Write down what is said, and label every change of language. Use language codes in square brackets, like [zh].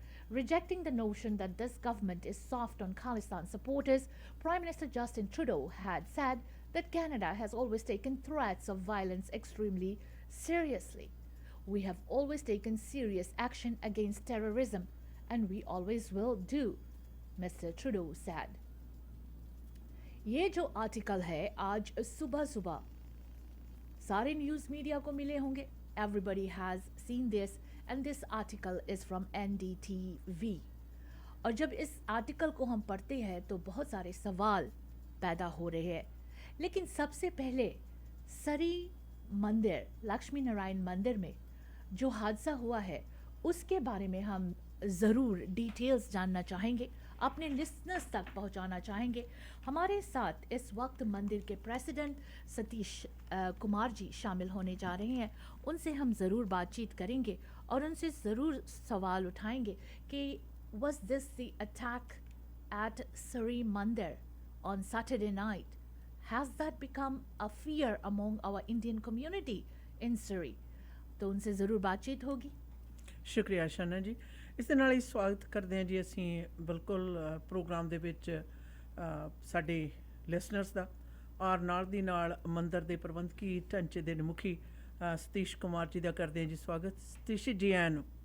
[en] Rejecting the notion that this government is soft on Khalistan supporters, Prime Minister Justin Trudeau had said that Canada has always taken threats of violence extremely seriously. We have always taken serious action against terrorism, and we always will do, Mr. Trudeau said. [hi] ये जो article है आज सुबह सुबह सारे news media को मिले होंगे. [en] Everybody has seen this and this article is from NDTV. [hi] और जब इस आर्टिकल को हम पढ़ते हैं तो बहुत सारे सवाल पैदा हो रहे हैं. लेकिन सबसे पहले सरी मंदिर, लक्ष्मी नारायण मंदिर में जो हादसा हुआ है उसके बारे में हम ज़रूर डिटेल्स जानना चाहेंगे, अपने लिसनर्स तक पहुंचाना चाहेंगे. हमारे साथ इस वक्त मंदिर के प्रेसिडेंट सतीश कुमार जी शामिल होने जा रहे हैं. उनसे हम ज़रूर बातचीत करेंगे और उनसे ज़रूर सवाल उठाएंगे कि [en] was this the attack at Sari Mandir on Saturday night has that become a fear among our Indian community in Surrey? [hi] तो उनसे ज़रूर बातचीत होगी. [pa] ਸ਼ੁਕਰੀਆ ਸ਼ਾਨਾ ਜੀ. ਇਸ ਦੇ ਨਾਲ ਹੀ ਸਵਾਗਤ ਕਰਦੇ ਹਾਂ ਜੀ ਅਸੀਂ ਬਿਲਕੁਲ ਪ੍ਰੋਗਰਾਮ ਦੇ ਵਿੱਚ ਸਾਡੇ ਲਿਸਨਰਸ ਦਾ ਔਰ ਨਾਲ ਦੀ ਨਾਲ ਮੰਦਰ ਦੇ ਪ੍ਰਬੰਧਕੀ ਢਾਂਚੇ ਦੇ ਮੁਖੀ ਸਤੀਸ਼ ਕੁਮਾਰ ਜੀ ਦਾ ਕਰਦੇ ਹਾਂ ਜੀ ਸਵਾਗਤ. ਸਤੀਸ਼ ਜੀ ਆਇਆਂ ਨੂੰ.